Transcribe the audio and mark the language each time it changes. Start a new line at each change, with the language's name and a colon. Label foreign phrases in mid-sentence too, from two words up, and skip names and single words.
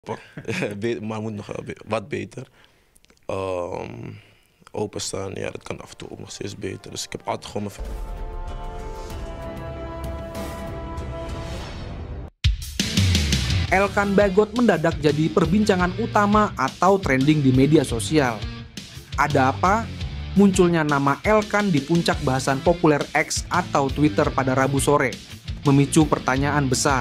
Dutch: Maar moet nog wat beter. Openstaan, ja, dat kan af en toe ook nog steeds beter. Dus ik heb altijd gewoon mijn...
Indonesian: Elkan Bagot mendadak jadi perbincangan utama atau trending di media sosial. Ada apa? Munculnya nama Elkan di puncak bahasan populer X atau Twitter pada Rabu sore, memicu pertanyaan besar.